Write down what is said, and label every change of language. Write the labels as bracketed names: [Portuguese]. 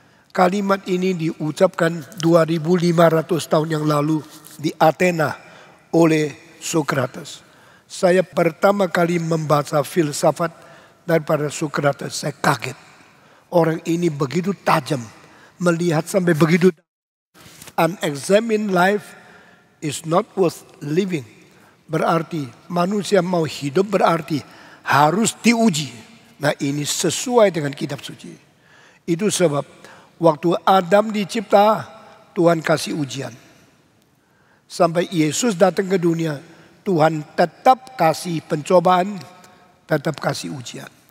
[Indonesian] Kalimat ini diucapkan 2500 tahun yang lalu di Athena oleh Socrates. Saya pertama kali membaca filsafat daripada Socrates, saya kaget. Orang ini begitu tajam, melihat sampai begitu. [English] Unexamined life is not worth living. [Indonesian] Berarti manusia mau hidup berarti harus diuji. Nah, ini sesuai dengan kitab suci. Itu sebab waktu Adam dicipta, Tuhan kasih ujian. Sampai Yesus datang ke dunia, Tuhan tetap kasih pencobaan, tetap kasih ujian.